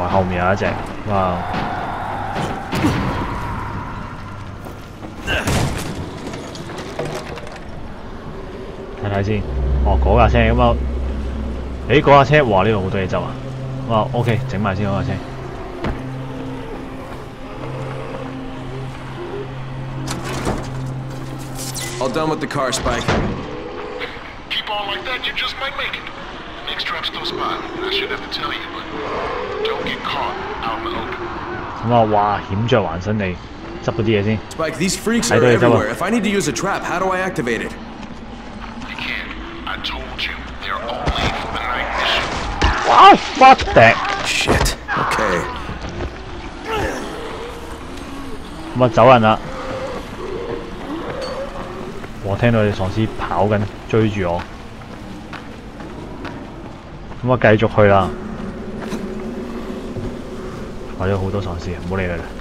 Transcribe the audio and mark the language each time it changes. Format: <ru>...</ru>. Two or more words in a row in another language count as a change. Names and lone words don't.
<yue>後面有一隻，哇！睇睇先，哦嗰架車咁啊，誒嗰架車，哇呢度好多嘢執啊！哇 ，OK， 整埋先嗰架車。</yue> <en>All done with the car, Spike. Keep on like that, you just might make it. Next trap's close by, and I should have to tell you, but don't get caught out in the open.</en> <yue>咁啊，哇！險象環身你，執嗰啲嘢先。</yue> <en>Spike, these freaks are everywhere. If I need to use a trap, how do I activate it? You can't. I told you, they're only for the night mission. Wow! Fuck that! Shit. Okay.</en> <yue>咁啊走人啦！我聽到隻喪屍跑緊，追住我。咁啊繼續去啦。或者好多喪屍，唔好理佢啦。</yue>